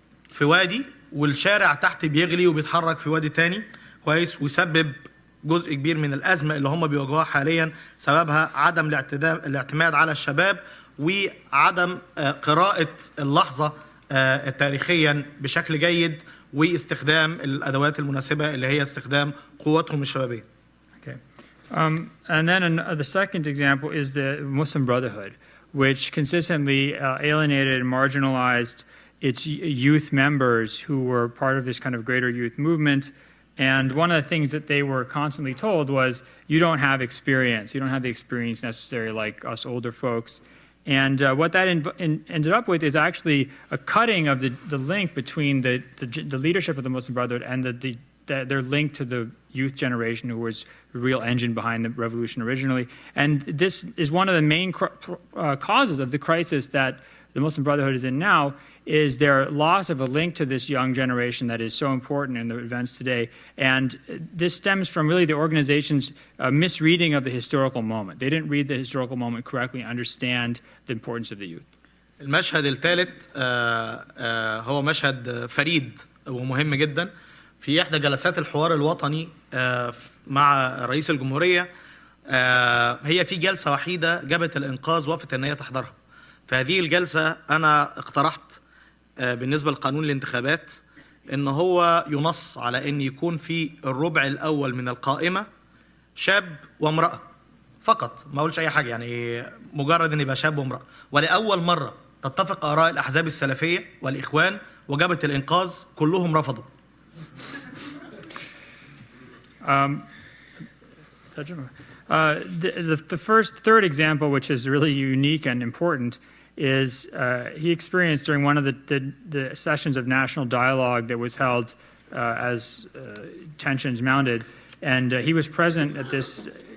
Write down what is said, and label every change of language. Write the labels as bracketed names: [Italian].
[Arabic] في وادي والشارع تحت بيغلي وبيتحرك في وادي تاني كويس، ويسبب جزء كبير من الأزمة اللي هم بيواجهوها حاليا سببها عدم الاعتماد على الشباب وعدم قراءة اللحظة تاريخيا بشكل جيد واستخدام الأدوات المناسبة اللي هي استخدام قوتهم الشبابية. [English] And then the second example is the Muslim Brotherhood, which consistently alienated and marginalized its youth members who were part of this kind of greater youth movement. And one of the things that they were constantly told was, you don't have experience. You don't have the experience necessary like us older folks. And what that ended up with is actually a cutting of the link between the leadership of the Muslim Brotherhood and their link to the youth generation, who was the real engine behind the revolution originally. And this is one of the main causes of the crisis that the Muslim Brotherhood is in now, is their loss of a link to this young generation that is so important in the events today. And this stems from really the organization's misreading of the historical moment. They didn't read the historical moment correctly and understand the importance of the youth. [Arabic] المشهد الثالث هو مشهد فريد ومهم جدا. في إحدى جلسات الحوار الوطني مع رئيس الجمهورية، هي في جلسة وحيدة جابت الإنقاذ وافت أن هي تحضرها. في هذه الجلسة أنا اقترحت بالنسبة لقانون الانتخابات إن هو ينص على أن يكون في الربع الأول من القائمة شاب وامرأة فقط، ما أقولش أي حاجة، يعني مجرد أن يبقى شاب وامرأة. ولأول مرة تتفق آراء الأحزاب السلفية والإخوان وجبهة الإنقاذ كلهم رفضوا. [English] The third example, which is really unique and important, is he experienced during one of the sessions of national dialogue that was held as tensions mounted, and he was present at this